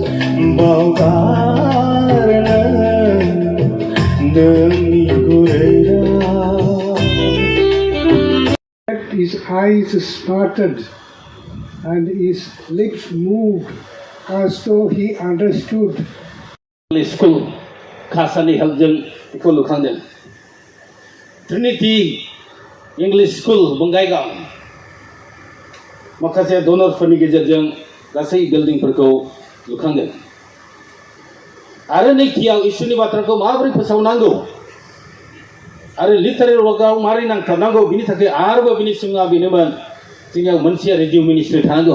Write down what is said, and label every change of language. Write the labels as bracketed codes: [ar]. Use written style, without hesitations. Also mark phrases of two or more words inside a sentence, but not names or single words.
[brx] बावगारनो नोंनि गुरै राव। [en] His eyes sparkled and his lips moved as though he understood. [brx] स्कुल कासानि हेल्पजों बेखौ लुखांदों। ट्रिनिटी इंलिश स्कुल बङाइगाव माखासे डनरफोरनि गेजेरजों गासै बिल्डिंफोरखौ लुखांदों। आरो नैथियाव इसुनि बाथ्राखौ माबोरै फोसावनांगौ आरो [en] literal workआव [brx] माबोरै नांथाबनांगौ बिनि थाखाय आरोबाव बिनि सिङाव बेनोमोन जोंनियाव मोनसे [en] radio ministry [brx] थानांगौ।